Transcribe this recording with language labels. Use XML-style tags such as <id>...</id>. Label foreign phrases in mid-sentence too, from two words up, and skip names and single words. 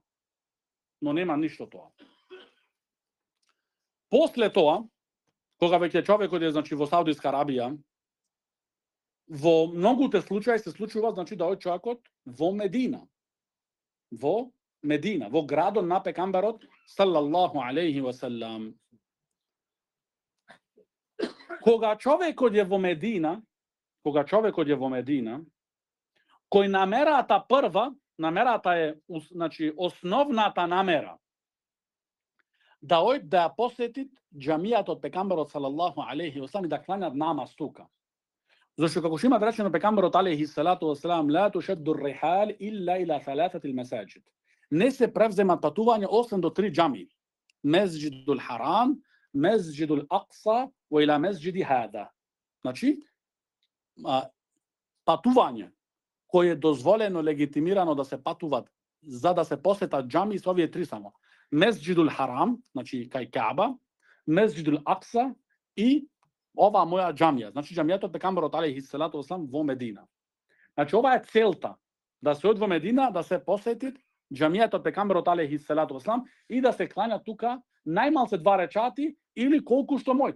<mk>Но нема ништо тоа. После тоа, кога веќе човекот е значи во Саудиска Арабија, во многуте случаи се случува значи да оди човекот во Медина. Во Медина, во градот на пекамберот</mk> <ar>صلى الله عليه وسلم.</ar> <mk>Кога човекот е во Медина, кој намерата прва, намерата е значи основната намера да оди да ја посети џамијата од пекамберот</mk> <ar>صلى الله عليه وسلم</ar> <mk>и да кланјат намаз тука. Зашто како што има речено пекамберот</mk> <ar>عليه الصلاة والسلام لا تشد الرحال إلا إلى ثلاثة المساجد.</ar> <mk>Не се превземат патување освен до 3 џами.</mk> <ar>المسجد الحرام المسجد الأقصى وإلى مسجدي هذا.</ar> <mk>Значи патување</mk> <sr>koje je dozvoljeno, legitimirano</sr> <mk>da se патуваат за да се посетат џами со овие три само. Месџидул Харам, значи кај Каба, Месџидул Акса и ова моја џамија, значи џамијата од пекамберот</mk> <ar>عليه الصلاة والسلام</ar> <mk>во Медина. Значи ова е целта, да се оди во Медина, да се посети џамијата од пекамберот</mk> <ar>عليه الصلاة والسلام</ar> <mk>и да се клања тука најмалце 2 рекати или колку што мојт.</mk>